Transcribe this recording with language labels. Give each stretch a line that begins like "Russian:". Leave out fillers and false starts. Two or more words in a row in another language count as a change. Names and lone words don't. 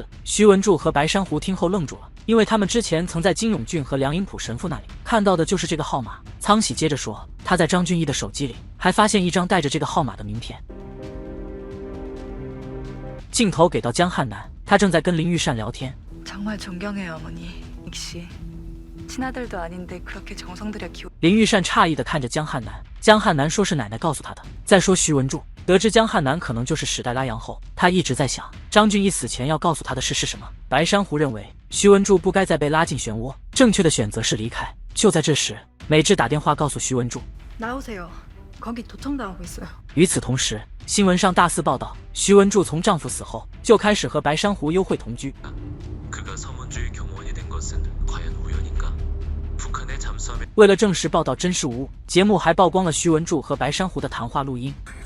Chinese: 徐文柱和白珊瑚听后愣住了，因为他们之前曾在金永俊和梁英普神父那里看到的就是这个号码。苍喜接着说，他在张俊义的手机里还发现一张带着这个号码的名片。镜头给到江汉南，他正在跟林玉善聊天。
Korean: 정말 존경해요, 어머니. 닉씨. 친아들도 아닌데 그렇게 정성 들여 키우.
Chinese: 林玉善诧异地看着江汉南，江汉南说是奶奶告诉他的。再说徐文柱得知江汉南可能就是史代拉扬后，他一直在想张俊义死前要告诉他的事是什么。白珊瑚认为徐文柱不该再被拉进漩涡，正确的选择是离开。就在这时，美智打电话告诉徐文柱，
Korean: 나오세요. 거기 도청당하고 있어요.
Chinese: 与此同时，新闻上大肆报道，徐文柱从丈夫死后就开始和白珊瑚幽会同居。为了证实报道真实无误，节目还曝光了徐文柱和白珊瑚的谈话录音。